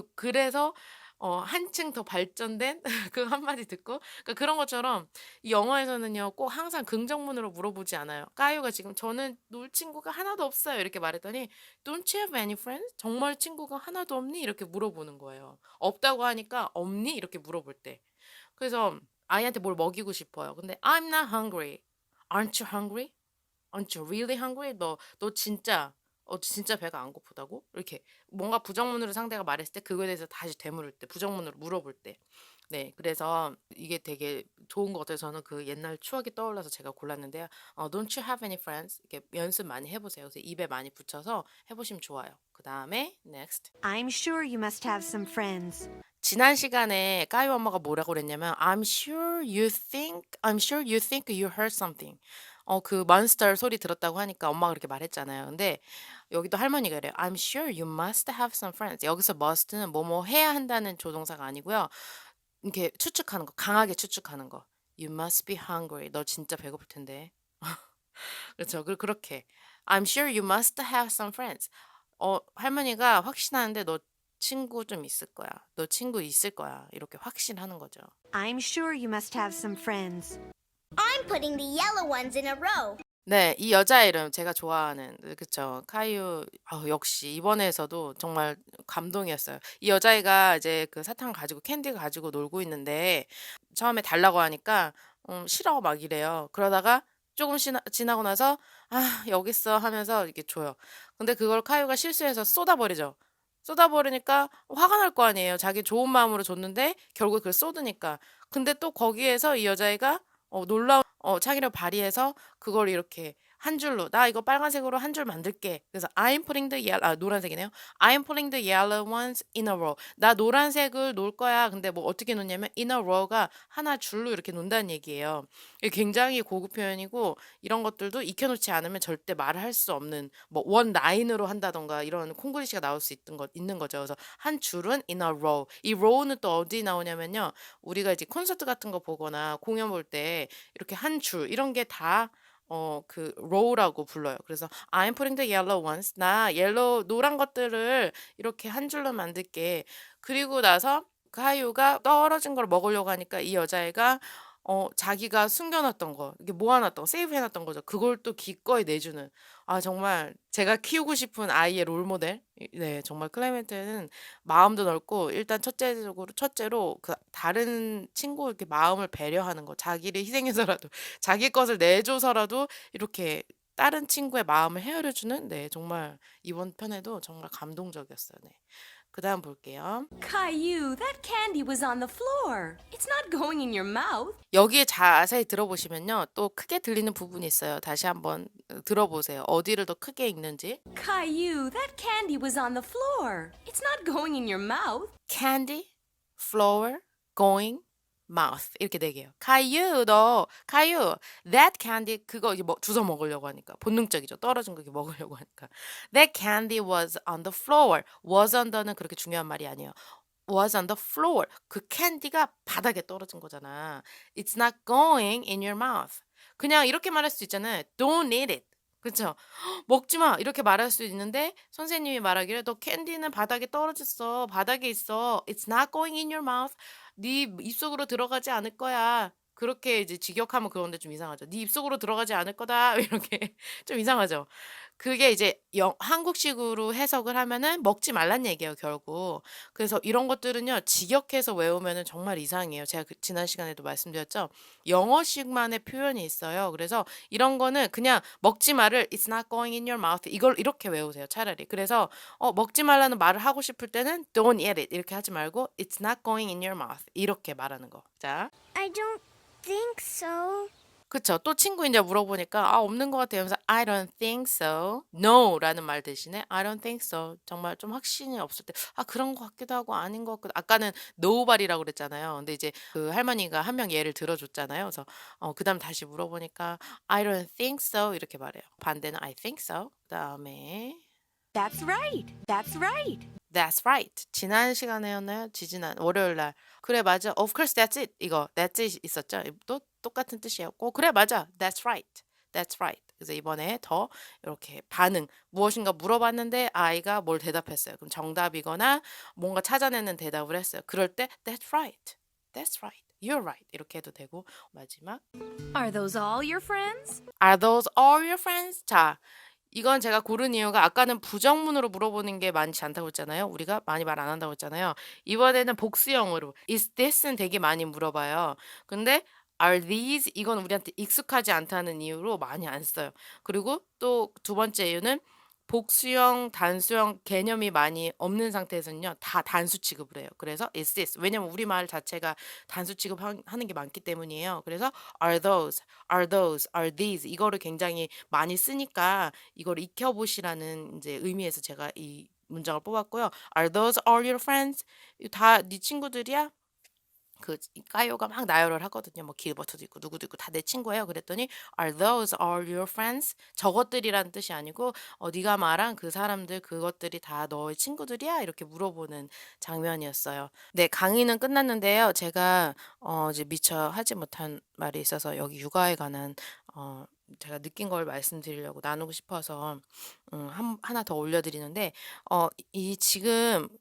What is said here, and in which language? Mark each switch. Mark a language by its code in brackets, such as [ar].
[ko] 그래서 한층 더 발전된 그 한마디 듣고 그러니까 그런 것처럼 이 영어에서는요 꼭 항상 긍정문으로 물어보지 않아요. 까요가 지금 저는 놀 친구가 하나도 없어요 이렇게 말했더니 [en] Don't you have any friends? [ko] 정말 친구가 하나도 없니? 이렇게 물어보는 거예요. 없다고 하니까 없니? 이렇게 물어볼 때. 그래서 아이한테 뭘 먹이고 싶어요. 근데 [en] I'm not hungry. Aren't you hungry? Aren't you really hungry? [ko] 너 진짜 배가 안 고프다고? 이렇게 뭔가 부정문으로 상대가 말했을 때 그거에 대해서 다시 되물을 때, 부정문으로 물어볼 때. 네, 그래서 이게 되게 좋은 것 같아요. 저는 그 옛날 추억이 떠올라서 제가 골랐는데요. [en] Don't you have any friends? [ko] 이렇게 연습 많이 해보세요. 그래서 입에 많이 붙여서 해보시면 좋아요. 그 다음에 next. [en] I'm sure you must have some friends. [ko] 지난 시간에 까요 엄마가 뭐라고 그랬냐면 [en] I'm sure you think you heard something. [ko] 그 몬스터 소리 들었다고 하니까 엄마가 그렇게 말했잖아요. 근데 여기도 할머니가 이래요. [en] I'm sure you must have some friends. [ko] 여기서 must는 뭐뭐 해야 한다는 조동사가 아니고요. 이렇게 추측하는 거, 강하게 추측하는 거. [en] You must be hungry. [ko] 너 진짜 배고플 텐데. 그렇죠. 그렇게. [en] I'm sure you must have some friends. [ko] 할머니가 확신하는데 너 친구 좀 있을 거야. 너 친구 있을 거야. 이렇게 확신하는 거죠. [en] I'm sure you must have some friends. I'm putting the yellow ones in a row. [ko] 네, 이 여자 이름 제가 좋아하는 그쵸 카이유 역시 이번에서도 정말 감동이었어요. 이 여자애가 이제 그 사탕을 가지고 캔디 가지고 놀고 있는데 처음에 달라고 하니까 싫어 막 이래요. 그러다가 조금 지나고 나서 여기 있어 하면서 이렇게 줘요. 근데 그걸 카이유가 실수해서 쏟아버리죠. 쏟아버리니까 화가 날 거 아니에요. 자기 좋은 마음으로 줬는데 결국 그걸 쏟으니까. 근데 또 거기에서 이 여자애가 놀라운 창의력을 발휘해서 그걸 이렇게 한 줄로 나 이거 빨간색으로 한 줄 만들게. [en] 그래서 I'm putting the yellow [ko] 노란색이네요. [en] I'm putting the yellow ones in a row. [ko] 나 노란색을 놓을 거야. 근데 뭐 어떻게 놓냐면 [en] in a row [ko] 가 하나 줄로 이렇게 놓는다는 얘기예요. 이게 굉장히 고급 표현이고 이런 것들도 익혀놓지 않으면 절대 말을 할 수 없는 뭐 원 라인으로 한다던가 이런 콩글리시가 나올 수 있는 거죠. 그래서 한 줄은 [en] in a row. [ko] 이 row는 또 어디 나오냐면요. 우리가 이제 콘서트 같은 거 보거나 공연 볼 때 이렇게 한 줄 이런 게 다 그 row라고 불러요. 그래서 [en] I'm putting the yellow ones. [ko] 나 옐로우 노란 것들을 이렇게 한 줄로 만들게. 그리고 나서 가유가 떨어진 걸 먹으려고 하니까 이 여자애가 자기가 숨겨놨던 거, 이게 모아놨던 거, 세이브해놨던 거죠. 그걸 또 기꺼이 내주는. 아, 정말 제가 키우고 싶은 아이의 롤모델. 네, 정말 클레멘트는 마음도 넓고 일단 첫째로 그 다른 친구 이렇게 마음을 배려하는 거, 자기를 희생해서라도 자기 것을 내줘서라도 이렇게 다른 친구의 마음을 헤아려주는 네, 정말 이번 편에도 정말 감동적이었어요. 네. 그다음 볼게요. [en] Caillou, that candy was on the floor. It's not going in your mouth. [ko] 여기에 자세히 들어보시면요. 또 크게 들리는 부분이 있어요. 다시 한번 들어보세요. 어디를 더 크게 읽는지. [en] Caillou, that candy was on the floor. It's not going in your mouth. [ko] candy, flower, going, mouth 이렇게 네 개요. 카유, [en] that candy [ko] 그거 이제 주워 먹으려고 하니까 본능적이죠. 떨어진 거 이렇게 먹으려고 하니까. [en] That candy was on the floor. was under [ko] 는 그렇게 중요한 말이 아니에요. [en] was on the floor. [ko] 그 캔디가 바닥에 떨어진 거잖아. [en] It's not going in your mouth. [ko] 그냥 이렇게 말할 수 있잖아요. [en] Don't eat it. [ko] 그쵸? 먹지 마. 이렇게 말할 수 있는데 선생님이 말하기를 너 캔디는 바닥에 떨어졌어. 바닥에 있어. [en] It's not going in your mouth. [ko] 네 입속으로 들어가지 않을 거야. 그렇게 이제 직역하면 그런데 좀 이상하죠. 네 입속으로 들어가지 않을 거다. 이렇게 좀 이상하죠. 그게 이제 한국식으로 해석을 하면은 먹지 말란 얘기예요, 결국. 그래서 이런 것들은요, 직역해서 외우면은 정말 이상해요. 제가 지난 시간에도 말씀드렸죠. 영어식만의 표현이 있어요. 그래서 이런 거는 그냥 먹지 말을 [en] it's not going in your mouth [ko] 이걸 이렇게 외우세요, 차라리. 그래서 먹지 말라는 말을 하고 싶을 때는 [en] don't eat it [ko] 이렇게 하지 말고 [en] it's not going in your mouth [ko] 이렇게 말하는 거. 자. [en] I don't think so. [ko] 그쵸. 또 친구 이제 물어보니까 없는 것 같아요. 그래서 [en] I don't think so. [ko] no라는 말 대신에 [en] I don't think so. [ko] 정말 좀 확신이 없을 때 그런 것 같기도 하고 아닌 것 같기도 아까는 nobody라고 그랬잖아요. 근데 이제 그 할머니가 한 명 예를 들어줬잖아요. 그래서 그다음 다시 물어보니까 [en] I don't think so [ko] 이렇게 말해요. 반대는 [en] I think so. [ko] 그다음에 [en] That's right. That's right. That's right. [ko] 지난 시간에였나요? 지지난 월요일 날. 그래 맞아. [en] Of course that's it. [ko] 이거 [en] that's it [ko] 있었죠? 또 똑같은 뜻이었고. 그래 맞아. [en] That's right. That's right. [ko] 그래서 이번에 더 이렇게 반응. 무엇인가 물어봤는데 아이가 뭘 대답했어요. 그럼 정답이거나 뭔가 찾아내는 대답을 했어요. 그럴 때 [en] That's right. That's right. You're right. [ko] 이렇게 해도 되고 마지막 [en] Are those all your friends? Are those all your friends? [ko] 자, 이건 제가 고른 이유가 아까는 부정문으로 물어보는 게 많지 않다고 했잖아요. 우리가 많이 말 안 한다고 했잖아요. 이번에는 복수형으로 is this는 되게 많이 물어봐요. 근데 [en] are these [ko] 이건 우리한테 익숙하지 않다는 이유로 많이 안 써요. 그리고 또 두 번째 이유는 복수형, 단수형 개념이 많이 없는 상태에서는요. 다 단수 취급을 해요. 그래서 is this. 왜냐면 우리말 자체가 단수 취급하는 게 많기 때문이에요. 그래서 [en] are those, are those, are these [ko] 이거를 굉장히 많이 쓰니까 이걸 익혀보시라는 이제 의미에서 제가 이 문장을 뽑았고요. [en] Are those all your friends? [ko] 다 네 친구들이야? 그 까요가 막 나열을 하거든요. 뭐 길버트도 있고 누구도 있고 다 내 친구예요. 그랬더니 [en] Are those all your friends? [ko] 저것들이란 뜻이 아니고 네가 말한 그 사람들 그것들이 다 너의 친구들이야? 이렇게 물어보는 장면이었어요. 네, 강의는 끝났는데요. 제가 이제 미처 하지 못한 말이 있어서 여기 육아에 관한 제가 느낀 걸 말씀드리려고 나누고 싶어서 하나 더 올려드리는데 이 지금